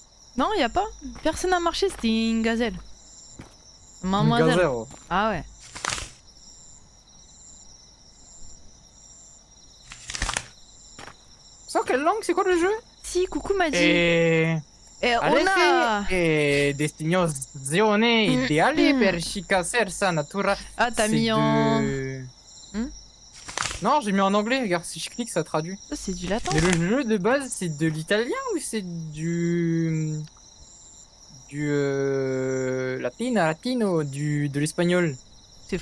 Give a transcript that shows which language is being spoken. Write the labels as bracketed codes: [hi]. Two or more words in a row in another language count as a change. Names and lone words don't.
[fr] Non, y a pas. Personne n'a marché, c'était une gazelle. Une Mademoiselle. gazelle, oh. Ah ouais. Sans quelle langue? C'est quoi le jeu? Si, coucou Madji. [it] E [fr] on a... [it] destinazione ideale per chi caserza natura. [fr] Ah, t'as C'est mis en... Non, j'ai mis en anglais, regarde, si je clique, ça traduit. Ça, c'est du latin. Mais le jeu de base, c'est de l'italien ou c'est du... latino, de l'espagnol? C'est